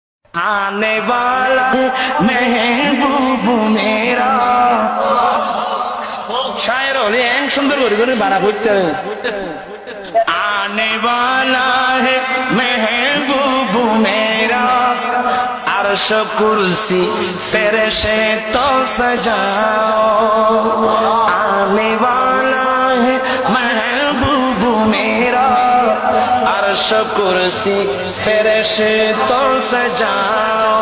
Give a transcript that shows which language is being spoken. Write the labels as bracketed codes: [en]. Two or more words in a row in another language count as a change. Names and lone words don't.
[ur] آنے والا ہے محبوب میرا شاعر [bn] হলে এক সুন্দর করে বানা করতে [ur] آنے والا ہے محبوب میرا عرش کرسی فرشتوں سجاؤ آنے والا ہے محبوب میرا عرش کرسی فرشتوں سجاؤ